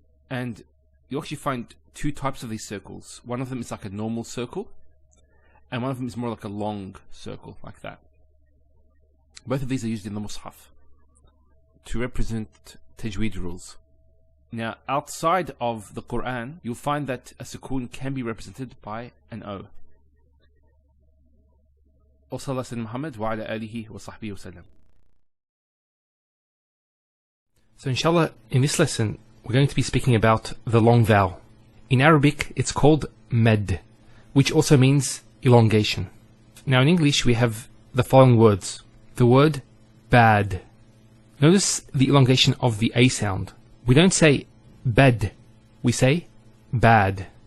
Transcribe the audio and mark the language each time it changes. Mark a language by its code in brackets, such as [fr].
[en] And you actually find two types of these circles. One of them is like a normal circle, and one of them is more like a long circle, like that. Both of these are used in the Mus'haf to represent tajweed rules. Now, outside of the Quran, you'll find that a sukoon can be represented by an O. [ar] وصلى سيدنا محمد وعلى آله وصحبه وسلم. [en] So inshallah, in this lesson, we're going to be speaking about the long vowel. In Arabic, it's called mad, which also means elongation. Now in English, we have the following words. The word bad. Notice the elongation of the A sound. We don't say bad, we say bad.